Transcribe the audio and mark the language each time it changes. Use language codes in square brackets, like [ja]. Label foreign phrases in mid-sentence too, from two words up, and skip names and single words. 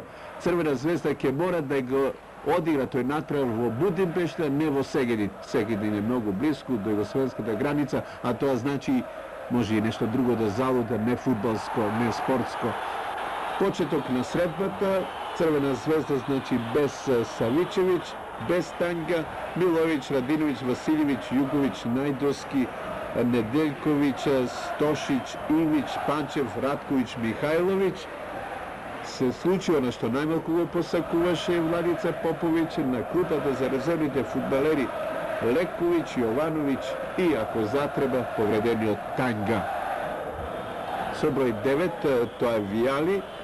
[mk] Црвена звезда ќе мора да го одигра тој надпревар во Будимпешта, не во Сегедин. Сегедин е многу близко до југословенската граница, а тоа значи може и нешто друго да залуда, не фудбалско, не спортско. Почеток на средбата, Црвена звезда значи без Савичевиќ, без Танга, Миловиќ, Радиновиќ, Василевиќ, Југовиќ, Најдоски, Неделковиќ, Стошиќ, Ивиќ, Панчев, Радковиќ, Михајловиќ. Се случи она што најмалку го посакуваше Владица Поповиќ на клупата за резервните фудбалери Лековиќ, Јовановиќ и, ако затреба, повредениот Танга. Со број 9, тоа е Вијали.